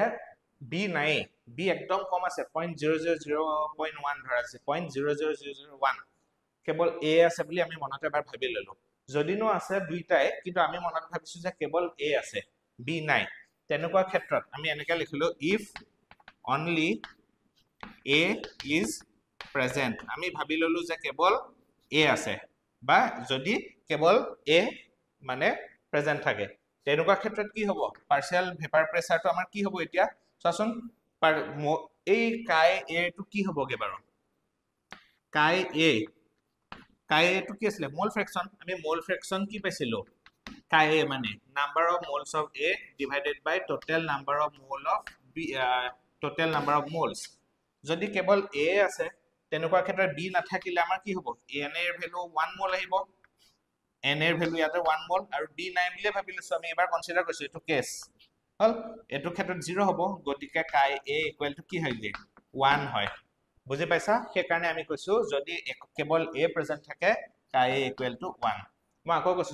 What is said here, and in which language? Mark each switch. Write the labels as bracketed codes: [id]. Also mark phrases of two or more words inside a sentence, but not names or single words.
[as] B নাই B একদম কম আছে 0.000.1 ধৰা আছে 0.00001 কেৱল A আছে বুলি আমি মনতে এবাৰ ভাবি ললো যদিনো আছে দুইটাই কিন্তু আমি মনত ভাবিছো যে কেৱল A আছে B নাই তেনেকুৱা ক্ষেত্ৰত আমি এনেকৈ লিখিলো [en] if only A is present [as] আমি ভাবি ললো যে কেৱল A আছে বা যদি কেৱল A মানে প্ৰেজেন্ট থাকে তেনেকুৱা ক্ষেত্ৰত কি হ'ব [en] partial vapour pressure [as] আমাৰ কি হ'ব এতিয়া চাচোন এই কাই A টো কি হ'বগে বাৰু কাই A টো কি আছিল [en] mole fraction [as] আমি [en] mole fraction [as] কি পাইছিলো কাই A মানে [en] number of moles of A divided by total number of mole of B total number of moles [as] যদি কেৱল A আছে তেনেকুৱা ক্ষেত্ৰত B নাথাকিলে আমাৰ কি হ'ব N এৰ ভ্যালু 1 মোল আহিব N এৰ ভ্যালু ইয়াতে 1 মোল আৰু B নাই বুলি ভাবিলৈছো আমি এবাৰ কনসিডাৰ কৰিছো এটো কেস হল এটো ক্ষেত্ৰত 0 হ'ব গতিকে [en] chi A equal to [as] কি হয় 1 হয় বুজি পাইছা সেই কাৰণে আমি কৈছো যদি কেৱল A প্ৰেজেন্ট থাকে [en] chi A equal to [as] 1 মই আকৌ কৈছো